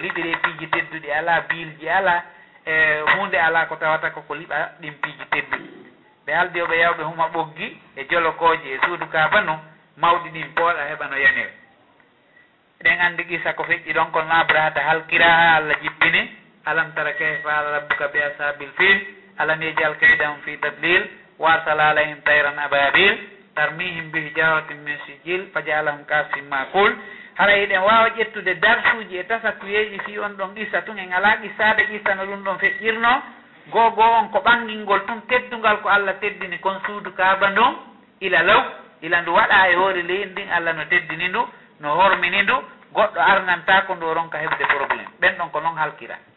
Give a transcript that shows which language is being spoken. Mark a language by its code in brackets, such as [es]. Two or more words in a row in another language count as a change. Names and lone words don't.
[ff] liɓire piiji tedduɗi ala biilji ala hunde ala ko tawata ko liɓa ɗin piiji tedduɗi ɓe haldi o ɓe yawɓe huma ɓoggi e jolokoje e suudu kaba no mawɗi ɗin pooɗa heɓa no yanire eɗen andi qissa ko feƴƴi ɗon kono abrahata halkira ha Allah jippini [ar] ألم تر كيف فعل ربك بأصحاب الفيل ألم يجعل كيدهم في تضليل وأرسل عليهم طيرا أبابيل ترميهم بحجارة من سجيل فجعلهم كعصف مأكول [ff] hara eɗen wawa ƴettude darsuji e tasakkuyeji fi on ɗon qissa tun en ala qissade qissa no ɗum ɗon feƴƴirno gogo on ko ɓangilngol tun teddungal ko Allah teddini kon suudu kaaba ndon ila law ila ndu waɗa e hoore leydi ndin Allah no teddini ndu no hormini ndu goɗɗo arnanta ko ndo ronka heɓde probléme ɓen ɗon ko noon halkira